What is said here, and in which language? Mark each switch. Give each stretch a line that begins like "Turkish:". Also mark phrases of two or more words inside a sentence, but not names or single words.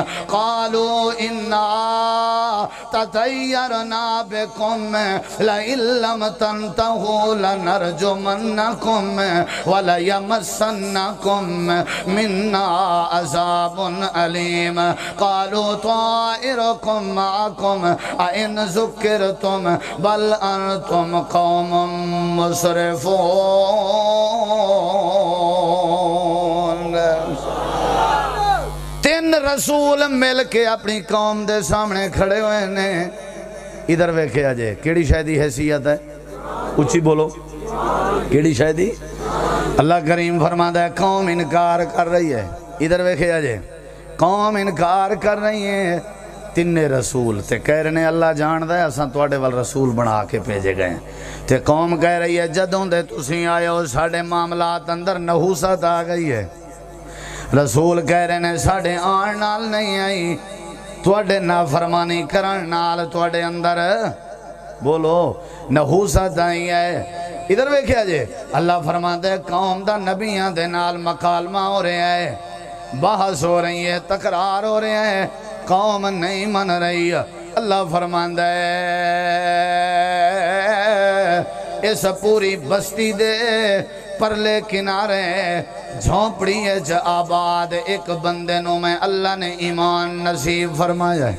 Arabic: قَالُوا إِنَّا تَطَيَّرْنَا بِكُمْ لَئِن لَّمْ تَنْتَهُوا لَنَرْجُمَنَّكُمْ وَلَيَمَسَّنَّكُمْ مِنَّا عَذَابٌ أَلِيمٌ قَالُوا طَائِرُكُمْ مَعَكُمْ أَإِنْ ذُكِّرْتُمْ بَلْ أَنْتُمْ قَوْمٌ مُسْرِفُونَ۔
Punjabi: 3 رسول مل کے اپنی قوم دے سامنے کھڑے ہوئے نے۔ ادھر ویکھیا جے کیڑی شے دی حیثیت ہے؟ اچھی بولو کیڑی شے دی؟
Urdu: اللہ کریم فرماتا ہے قوم انکار کر رہی ہے۔
Punjabi: ادھر ویکھیا جے قوم انکار کر رہی ہے۔ 3 رسول تے
Urdu: کہہ رہے ہیں
Punjabi: اللہ جاندہ ہے اساں تواڈے وال رسول بنا کے بھیجے گئے تے قوم کہہ رہی ہے جدوں دے تسی آئے ہو ساڈے معاملات اندر نحوست آ گئی ہے۔ رسول
Urdu: کہہ رہے ہیں
Punjabi: ساڈے آن نال نہیں آئی، تواڈے نافرمانی کرن نال تواڈے اندر بولو نحوست آئی ہے۔ ادھر ویکھیا جے
Urdu: اللہ فرماتا ہے
Punjabi: قوم دا نبیاں دے نال مکالمہ ہو رہے ہیں، بحث ہو رہی ہے، تکرار ہو رہے ہیں، قوم نہیں من رہی۔
Urdu: اللہ فرماتا ہے
Punjabi: اس پوری بستی دے پرلے کنارے جھونپڑی ہے آباد ایک بندے نو میں اللہ نے ایمان نصیب فرمایا ہے۔